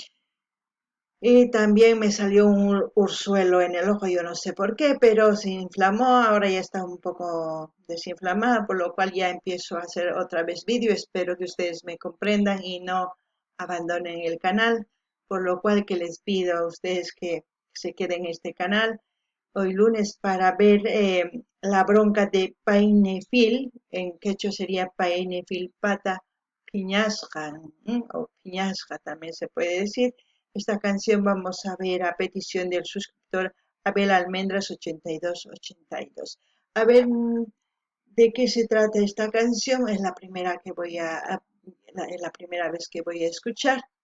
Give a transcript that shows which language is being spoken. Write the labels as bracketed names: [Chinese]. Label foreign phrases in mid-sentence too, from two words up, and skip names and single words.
[Spanish] Y también me salió un ursuelo en el ojo, yo no sé por qué, pero se inflamó, ahora ya está un poco desinflamada, por lo cual ya empiezo a hacer otra vez vídeo. Espero que ustedes me comprendan y no abandonen el canal, por lo cual que les pido a ustedes que se queden en este canal hoy lunes para ver la bronca de Painefil, en quechua sería Painefil [Quechua] pata piñasqa, [Spanish] o piñasqa también se puede decir. Esta canción vamos a ver a petición del suscriptor Abel Almendras 8282. A ver de qué se trata esta canción, es la primera que la primera vez que voy a escuchar.